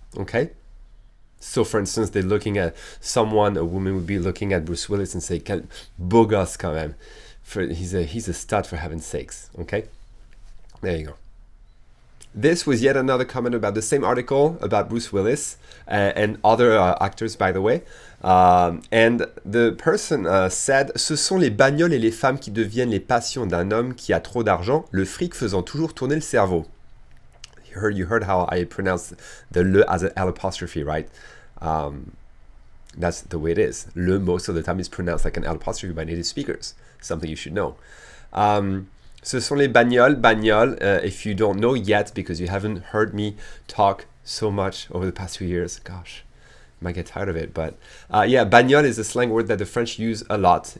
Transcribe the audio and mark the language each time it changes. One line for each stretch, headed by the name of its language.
English: Okay, so for instance, they're looking at someone, a woman would be looking at Bruce Willis and say,
French: quel beau gosse quand même.
English: He's a stud, for heaven's sakes. Okay, there you go. This was yet another comment about the same article about Bruce Willis and other actors, by the way. And the person said,
French: ce sont les bagnoles et les femmes qui deviennent les passions d'un homme qui a trop d'argent, le fric faisant toujours tourner le cerveau.
English: You heard how I pronounce the le as an L apostrophe, right? That's the way it is. Le, most of the time, is pronounced like an L apostrophe by native speakers. Something you should know.
French: Ce sont les bagnoles,
English: if you don't know yet, because you haven't heard me talk so much over the past few years, gosh, you might get tired of it, but yeah, bagnole is a slang word that the French use a lot.